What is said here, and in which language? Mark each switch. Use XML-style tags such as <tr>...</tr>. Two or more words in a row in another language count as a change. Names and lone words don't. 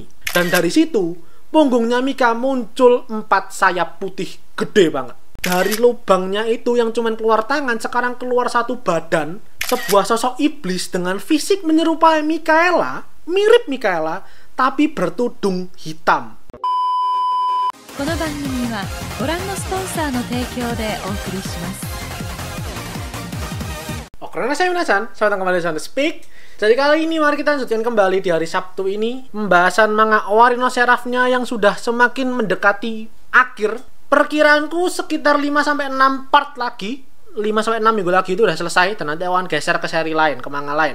<id>Dan dari situ punggungnya Mika muncul 4 sayap putih gede banget. Dari lubangnya itu yang cuman keluar tangan, sekarang keluar satu badan, sebuah sosok iblis dengan fisik menyerupai Mikaela, mirip Mikaela, tapi bertudung hitam.</id> <ja>この番組はご覧のスポンサーの提供でお送りします。</ja> <id>Oke, saya Minasan, selamat datang kembali di Sound Speak. Jadi kali ini mari kita lanjutkan kembali di hari Sabtu ini pembahasan manga Owari no Seraph-nya yang sudah semakin mendekati akhir. Perkiraanku sekitar 5-6 part lagi, 5-6 minggu lagi itu udah selesai, dan nanti akan geser ke seri lain, ke manga lain.</id>